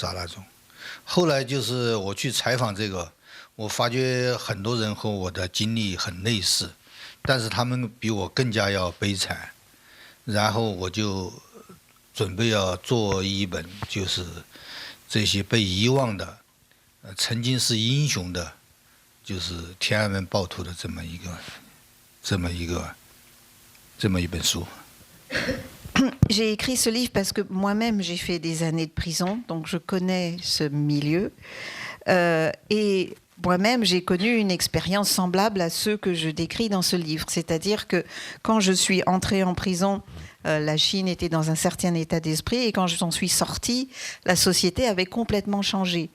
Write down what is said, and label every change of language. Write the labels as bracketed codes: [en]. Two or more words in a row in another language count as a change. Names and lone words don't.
[zh] 杀那种，后来就是我去采访这个，我发觉很多人和我的经历很类似，但是他们比我更加要悲惨，然后我就准备要做一本就是这些被遗忘的曾经是英雄的就是天安门暴徒的这么一本书。 [fr] J'ai écrit ce livre parce que moi-même j'ai fait des années de prison, donc je connais ce milieu et moi-même j'ai connu une expérience semblable à ceux que je décris dans ce livre, c'est-à-dire que quand je suis entrée en prison, la Chine était dans un certain état d'esprit et quand j'en suis sortie, la société avait complètement changé.